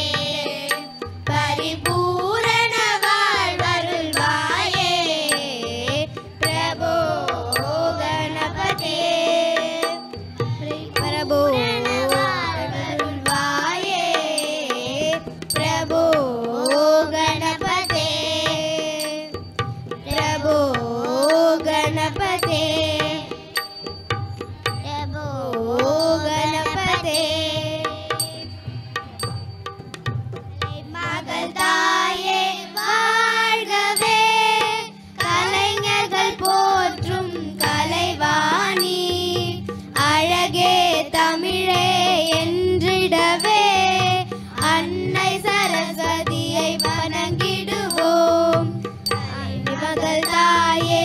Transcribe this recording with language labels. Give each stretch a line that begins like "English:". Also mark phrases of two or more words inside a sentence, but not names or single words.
Sanskrit: परिपूर्ण வாழ்வருள்வாயே प्रभो गणपते प्रभो வாழ்வருள்வாயே प्रभो गणपते प्रभो गणपते प्रभो गणपते
Tamil: மகள் தாயே வாழ்கவே கலைஞர்கள் போற்றும் கலைவாணி அழகே தமிழே என்றிடவே அன்னை சரஸ்வதியை வணங்கிடுவோம் மகள் தாயே